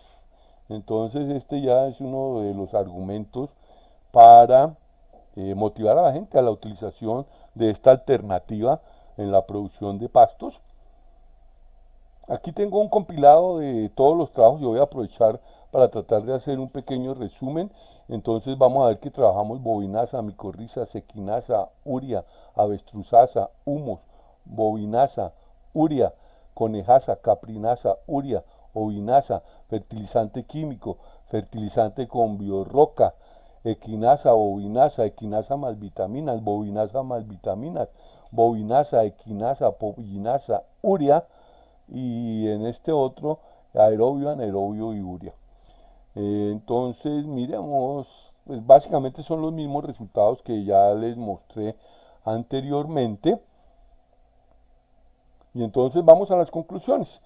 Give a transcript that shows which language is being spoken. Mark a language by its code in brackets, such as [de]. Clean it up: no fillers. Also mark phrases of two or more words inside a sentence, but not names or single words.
[es] Entonces este ya es uno de los argumentos para motivar a la gente a la utilización de esta alternativa en la producción de pastos. Aquí tengo un compilado de todos los trabajos, yo voy a aprovechar para tratar de hacer un pequeño resumen. Entonces vamos a ver que trabajamos bobinasa, micorriza, sequinasa, uria, avestruzasa, humus, bobinasa, uria, conejasa, caprinasa, uria, ovinasa, fertilizante químico, fertilizante con biorroca, equinasa, bobinasa más vitaminas, bobinasa más vitaminas, bobinasa, equinasa, pollinasa, uria, y en este otro aerobio, anaerobio y uria. Entonces miremos, pues básicamente son los mismos resultados que ya les mostré anteriormente. Y entonces vamos a las conclusiones.